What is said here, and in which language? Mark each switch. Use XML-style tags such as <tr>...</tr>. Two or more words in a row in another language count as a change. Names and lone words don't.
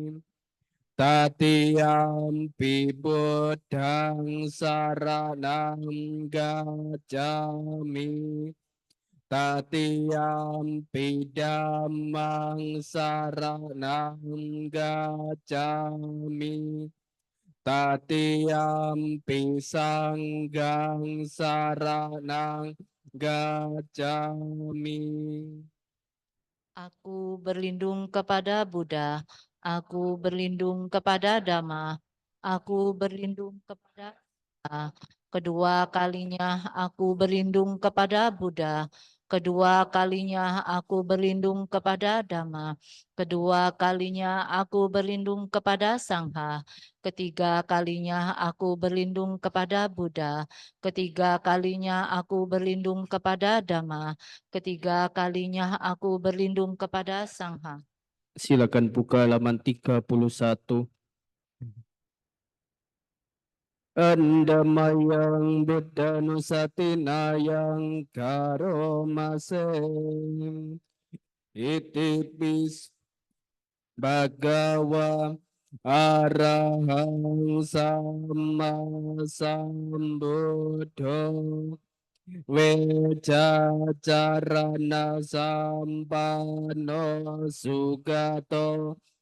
<pi>Tatiyampi Buddhang Saranang Gacchami Tatiyampi Dhammang Saranang Gacchami Tatiyampi Sanggang Saranang Gacchami.</pi> <id>Aku berlindung kepada Buddha, aku berlindung kepada Dhamma, aku berlindung kepada Buddha. Kedua kalinya aku berlindung kepada Buddha, kedua kalinya aku berlindung kepada Dhamma, kedua kalinya aku berlindung kepada Sangha, ketiga kalinya aku berlindung kepada Buddha, ketiga kalinya aku berlindung kepada Dhamma, ketiga kalinya aku berlindung kepada Sangha. Silakan buka halaman 31.</id> <pi>Andamayang Buddha Nusatinayang Karomase Itipis Bhagawa Arahang Sama Sambuddho Vejacarana Sampano Sugato</pi>